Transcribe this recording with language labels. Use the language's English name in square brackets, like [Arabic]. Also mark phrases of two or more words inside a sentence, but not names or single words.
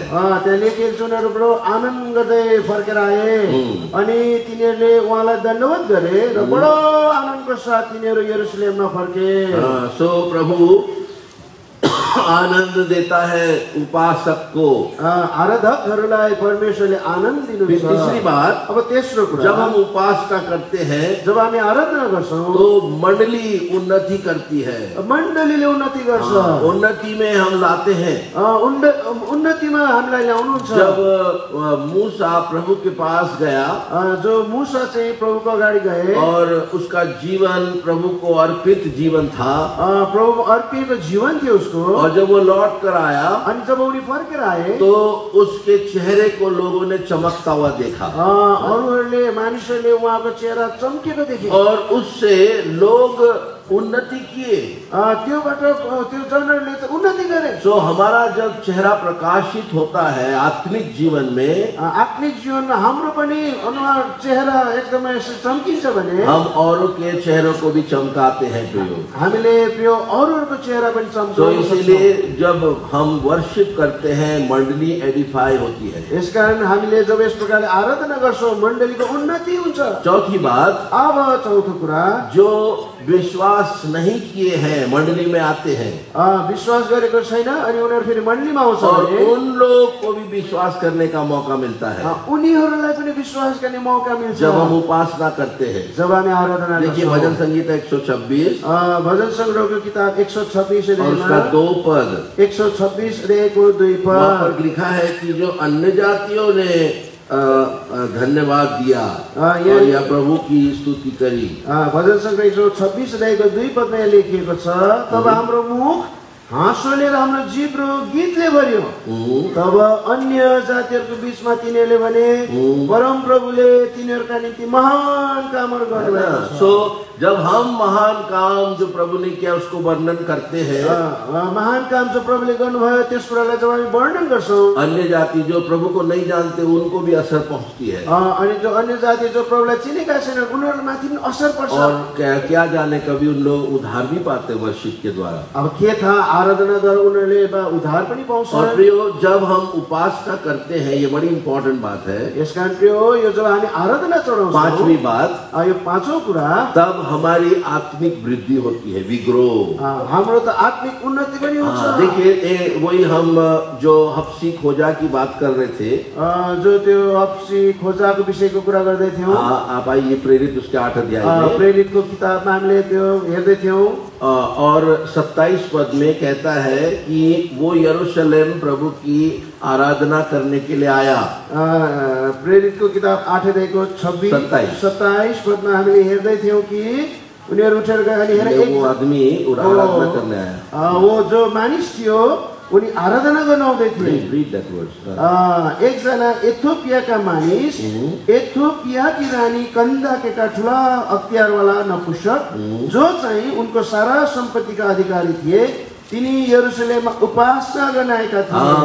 [Nepali] त्यहाँ लेखिएको छ उनीहरू बडो आनन्द गर्दै फर्केर आए अनि तिनीहरूले उहाँलाई दण्डवत गरे र बडो आनन्दको साथ तिनीहरू यरुशलेममा फर्के। [Hindi] सो प्रभु आनंद देता है उपासक को। [Nepali] आराधकहरूलाई परमेश्वरले आनन्द दिनुहुन्छ। [Hindi] तीसरी बात, [Nepali] अब तेस्रो कुरा, [Hindi] जब हम उपासना करते हैं, [Nepali] जब हामी आराधना गर्छौँ [Hindi] तो मंडली उन्नति करती है। [Nepali] मण्डलीले उन्नति गर्छ। [Hindi] उन्नति में हम लाते हैं। [Nepali] उन्नतिमा हामीलाई ल्याउनुहुन्छ। [Hindi] जब मूसा प्रभु के पास गया, [Nepali] जो मूसा चाहिँ प्रभुको अगाडि गए [Hindi] और उसका जीवन प्रभु को अर्पित जीवन था, [Nepali] प्रभु अर्पित जीवन थियो उसको, [Hindi] और जब वो लौट कर आया, [Nepali] अनि जब उनी फर्केर आए [Hindi] तो उसके चेहरे को लोगों ने चमकता हुआ देखा, [Nepali] अरूहरूले मानिसहरूले उहाँको चेहरा चम्केको देखे, [Hindi] और उससे लोग उन्नति किए। [Nepali] त्योबाट त्यो जनहरूले त उन्नति गरे। [Hindi] सो हमारा जब चेहरा प्रकाशित होता है आत्मिक जीवन में, [Nepali] आत्मिक जीवनमा हाम्रो पनि अनुहार चेहरा एकदमै चम्किन्छ भने [Hindi] हम औरों के चेहरों को भी चमकाते हैं प्रियो। [Nepali] हामीले प्रियो अरूहरूको चेहरा पनि [Hindi] तो [Nepali] चम्काउन [Hindi] इसीलिए जब हम वर्शिप करते हैं मंडली एडिफाई होती है। [Nepali] यसकारण हामीले जब यस प्रकारले आराधना गर्छौं मण्डलीको उन्नति हुन्छ। [Hindi] चौथी बात, [Nepali] अब चौथो कुरा, [Hindi] जो विश्वास नहीं किए हैं मंडली में आते हैं [Nepali] विश्वास गरेको छैन अनि उनीहरू फेरि मण्डलीमा आउँछ [Hindi] और [Nepali] भने [Hindi] उन लोग को भी विश्वास करने का मौका मिलता है [Nepali] उनीहरूलाई पनि विश्वास गर्ने मौका मिल्छ [Hindi] जब हम उपासना करते हैं। [Nepali] जब हामी आराधना [Hindi] देखिए [Nepali] गर्छौं। [Hindi] भजन संगीता 126 [Nepali] भजन संग्रहको किताब 126 [Hindi] और उसका 2 पद, [Nepali] 126 अध्यायको 2 [Hindi] वहाँ [Nepali] पद [Hindi] पर लिखा है कि जो अन्य जातियों ने धन्यवाद दिया और या प्रभु की स्तुति करी। [Nepali] भजन संग्रह 126 अध्यायको 2 पदमा लेखिएको छ, तब हाम्रो मुख हाँसोले र हाम्रो जिब्रो गीतले भरियो। तब अन्य जातिहरूको बीचमा तिनीहरूले भने परम प्रभुले तिनीहरूका निम्ति महान कामहरू गर्नुभएको छ। [Hindi] सो जब हम महान काम जो प्रभु ने किया उसको वर्णन करते हैं, [Nepali] महान काम जो प्रभुले गर्नुभयो त्यस कुरालाई जब हामी वर्णन गर्छौं, [Hindi] अन्य जाति जो प्रभु को नहीं जानते उनको भी असर पहुंचती है। [Nepali] अनि जो अन्य जाति जो प्रभुलाई चिनेका छैनन् उनीहरूमाथि पनि असर पर्छ। [Hindi] और क्या जाने कभी उन लोग उधार भी पाते वर्शिप के द्वारा। [Nepali] अब के था आराधनाद्वारा उनीहरूले उधार पनि पाउँछ। [Hindi] और प्रियो जब हम उपासना करते हैं, ये बड़ी इंपॉर्टेंट बात है। [Nepali] यसकारण प्रियो यो जब हामी आराधना चढाउँछौं, [Hindi] पांचवी बात, [Nepali] यो पाँचौं कुरा, [Hindi] तब हमारी आत्मिक वृद्धि होती है, [English] We grow. [Nepali] हाम्रो त आत्मिक उन्नति पनि हुन्छ। [Hindi] देखिए वही हम जो हफ्सी खोजा की बात कर रहे थे, [Nepali] जो त्यो हफ्सी खोजाको विषयको कुरा गर्दै थियौं। [Hindi] आप आइए प्रेरित उसके 8 अध्याय में, [Nepali] प्रेरितको किताबमा हामीले त्यो हेर्दै थियौं [Hindi] और 27 पद में कहता है कि वो यरूशलेम प्रभु की आराधना करने के लिए आया। [Nepali] प्रेरितको किताब 8 अध्यायको 27 पदमा हामीले हेर्दै थियौं कि उनीहरू उठेर गए अनि हेर [Hindi] वो आदमी आराधना करने आया। [Nepali] वो जो मानिस थियो उनी आराधना गर्न आउँदै थिए। [English] Read that verse. [Nepali] एकजना एथोपियाका मानिस, एथोपियाकी रानी कन्दाकेका ठुला अख्तियारवाला नपुंसक जो चाहिँ उनको सारा सम्पत्तिका अधिकारी थिए, तिनी यरूशलेममा उपासना गर्न आएका थिए।